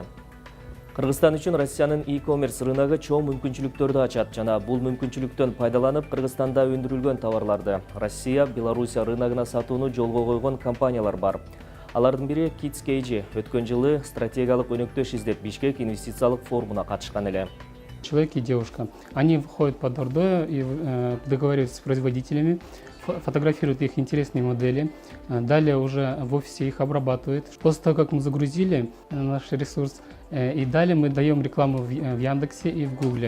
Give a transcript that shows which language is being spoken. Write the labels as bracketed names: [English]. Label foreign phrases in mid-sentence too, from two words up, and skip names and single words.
[Kyrgyz] Кыргызстан үчүн Россиянын e-commerce рыногу чоң мүмкүнчүлүктөрдү ачат жана бул мүмкүнчүлүктөн пайдаланып Кыргызстанда өндүрүлгөн товарларды Россия, Белоруссия рыногуна сатууну жолго койгон компаниялар бар. Алардын бири Kids KG өткөн жылы стратегиялык өнөктөш издеп Бишкек инвестициялык форумуна катышкан эле. [Russian] Человек и девушка, они выходят под ордой и договариваются с производителями, фотографируют их интересные модели, далее уже в офисе их обрабатывают. После того, как мы загрузили наш ресурс, и далее мы даем рекламу в Яндексе и в Гугле.